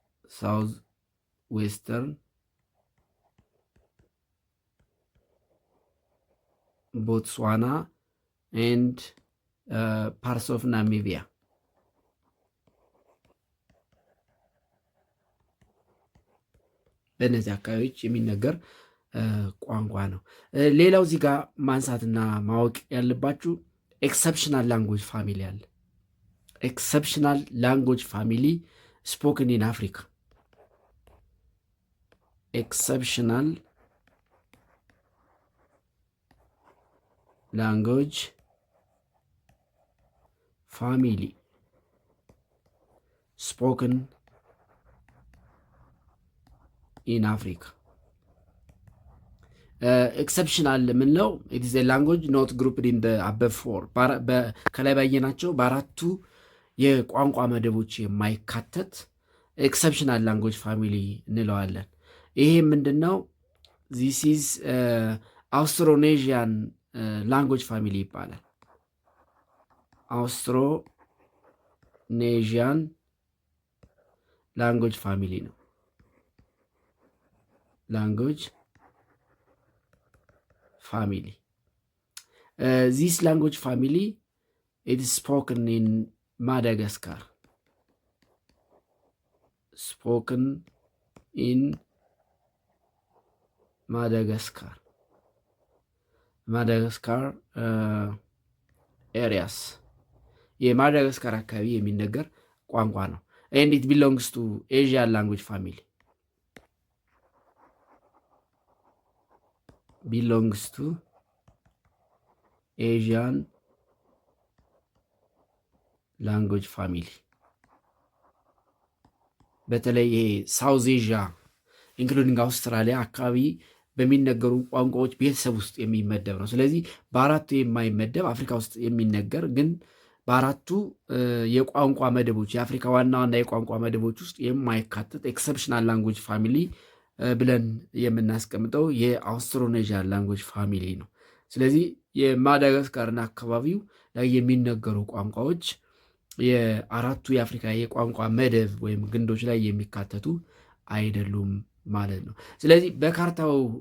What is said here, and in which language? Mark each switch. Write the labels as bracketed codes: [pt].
[en] ሳውዝ ዌስተርን ቦትስዋና ኤንድ ፓርትስ ኦፍ ናሚቢያ። [am] በእነዚህ አካባቢዎች የሚነገር ቋንቋ ነው። ሌላው እዚህ ጋር ማንሳትና ማወቅ ያለባችሁ ኤክሰፕሽናል ላንጉዌጅ ፋሚሊ አለ። [en] exceptional language family spoken in Africa. Exceptional language family spoken in Africa. [am] ኤክሰፕሽናል የምንለው [en] ኢት ኢዝ ኤ ላንጉጅ ኖት ግሩፕድ ኢን አበቭ ፎር [am] ከላይ ባየናቸው በአራቱ የቋንቋ መደቦች የማይካተት ኤክሰፕሽናል ላንጉጅ ፋሚሊ እንለዋለን። ይሄ ምንድን ነው? [en] ዚስ ኢዝ አውስትሮኔዥያን ላንጉጅ ፋሚሊ [am] ይባላል። አውስትሮኔዥያን ላንጉጅ ፋሚሊ ነው። ላንጉጅ family. [en] This language family it is spoken in Madagascar. Spoken in Madagascar. Madagascar areas. [am] የማዳጋስካር አካባቢ የሚነገር ቋንቋ ነው። [en] and it belongs to Asian language family. Belongs to Asian language family. [am] በተለይ [en] ሳውዝ ኤዥያ ኢንክሉዲንግ አውስትራሊያ [am] አካባቢ በሚነገሩ ቋንቋዎች ቤተሰብ ውስጥ የሚመደብ ነው። ስለዚህ በአራቱ የማይመደብ አፍሪካ ውስጥ የሚነገር ግን በአራቱ የቋንቋ መደቦች የአፍሪካ ዋና ዋና የቋንቋ መደቦች ውስጥ የማይካተት ኤክሰፕሽናል ላንጉጅ ፋሚሊ ብለን የምናስቀምጠው የአውስትሮኔዥያን ላንጉጅ ፋሚሊ ነው። ስለዚህ የማዳጋስካርና አካባቢው ላይ የሚነገሩ ቋንቋዎች የአራቱ የአፍሪካ የቋንቋ መደብ ወይም ግንዶች ላይ የሚካተቱ አይደሉም ማለት ነው። ስለዚህ በካርታው